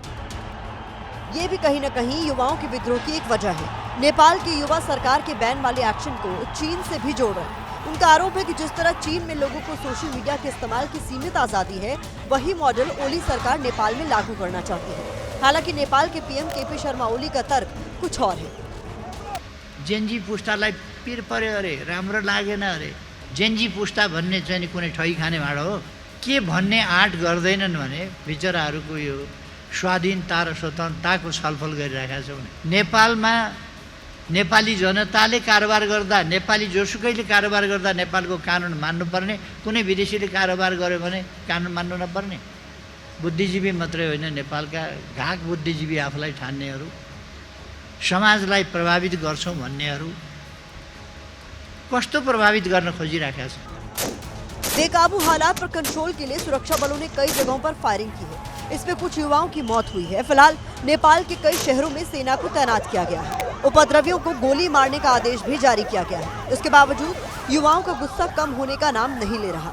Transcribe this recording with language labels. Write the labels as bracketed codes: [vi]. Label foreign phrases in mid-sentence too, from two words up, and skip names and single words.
[hi] ये भी कहीं न कहीं युवाओं के विद्रोह की एक वजह है। नेपाल के युवा सरकार के बैन वाले एक्शन को चीन से भी जोड़ रहे हैं। उनका आरोप है कि जिस तरह चीन में लोगों को सोशल मीडिया के इस्तेमाल की सीमित आजादी है, वही मॉडल ओली सरकार नेपाल में लागू करना चाहती है। हालांकि नेपाल के पीएम केपी शर्मा ओली का तर्क कुछ और है। [ne] जेनजी पुस्तालाई पिर पर्यो अरे, राम्रो लागेन अरे। जेनजी पुस्ता भन्ने चाहिँ कुनै ठगी खाने भाँडो हो के भन्ने आँट गर्दैनन् भने बिचराहरूको यो स्वाधीनता र स्वतन्त्रताको छलफल गरिरहेका छौँ। नेपालमा नेपाली जनताले कारोबार गर्दा, नेपाली जोसुकैले कारोबार गर्दा नेपालको कानुन मान्नुपर्ने, कुनै विदेशीले कारोबार गर्यो भने कानुन मान्नु नपर्ने। बुद्धिजीवी मात्रै होइन, नेपालका घाक बुद्धिजीवी आफूलाई ठान्नेहरू, समाजलाई प्रभावित गर्छौँ भन्नेहरू कस्तो प्रभावित गर्न खोजिरहेका छन्। [hi] बेकाबू हालात पर कंट्रोल के लिए सुरक्षा बलों ने कई जगहों पर फायरिंग की है। इसमें कुछ युवाओं की मौत हुई है। फिलहाल नेपाल के कई शहरों में सेना को तैनात किया गया है। उपद्रवियों को गोली मारने का आदेश भी जारी किया गया है। इसके बावजूद युवाओं का गुस्सा कम होने का नाम नहीं ले रहा।